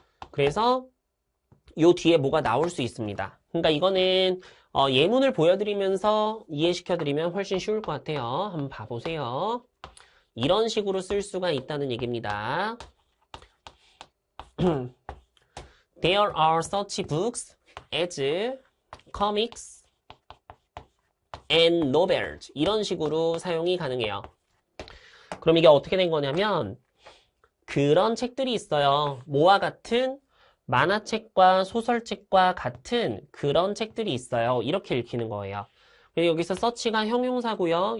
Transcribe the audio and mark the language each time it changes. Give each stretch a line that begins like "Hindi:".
Korean: 그래서 요 뒤에 뭐가 나올 수 있습니다. 그러니까 이거는 예문을 보여드리면서 이해시켜드리면 훨씬 쉬울 것 같아요. 한번 봐보세요. 이런 식으로 쓸 수가 있다는 얘기입니다.
English: There are such books as comics and novels.
Korean: 이런 식으로 사용이 가능해요. 그럼 이게 어떻게 된 거냐면 그런 책들이 있어요. 뭐와 같은 만화책과 소설책과 같은 그런 책들이 있어요. 이렇게 읽히는 거예요. 그리고 여기서 search가 형용사고요.